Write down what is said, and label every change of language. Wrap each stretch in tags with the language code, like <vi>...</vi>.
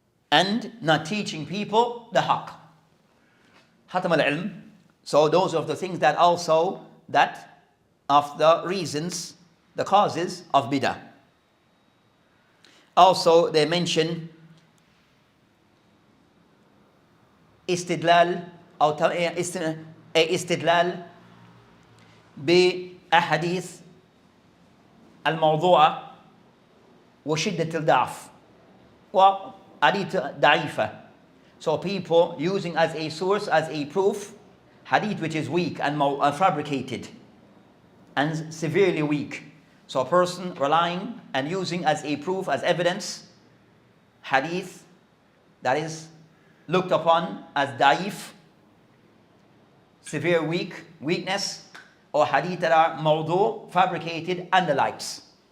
<en>And not teaching people the haqq. Khatam al-ilm. So those are the things that also, that of the reasons, the causes of bid'ah. Also they mention</en> <ar>istidlal أو استدلال بأحاديث الموضوعة وشدة الضعف وحديث ضعيفة.</ar> <en>So people using as a source, as a proof, hadith which is weak and fabricated and severely weak. So a person relying and using as a proof, as evidence, hadith that is looked upon as da'if, severe weakness, or hadith that are mawdu', fabricated, and the likes.</en>